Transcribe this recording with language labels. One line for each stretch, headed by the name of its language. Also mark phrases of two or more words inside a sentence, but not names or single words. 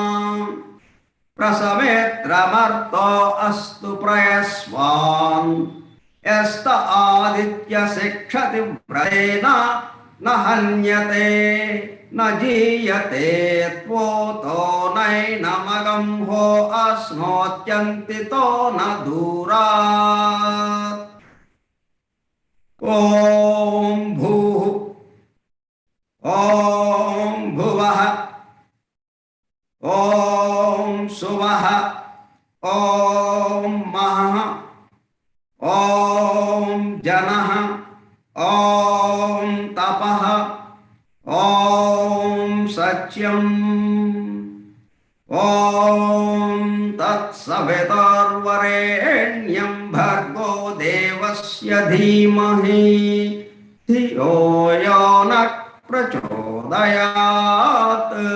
Sanskrit: प्रसमेत्रमर्तो अस्तु प्रयस्वान् यस्त आदित्य शिक्षति व्रतेन न हन्यते न जीयते त्वोतो नैनमगं हो अश्नोत्यन्तितो न दूरात् ॐ भूः ఓం భువః ఓం సువః ఓం మహః ఓం జనః ఓం తపః ఓం సత్యం ఓం తత్సవితుర్వరేణ్యం భర్గో దేవస్య ధీమహి ధియో యో నః ప్రచోదయాత్.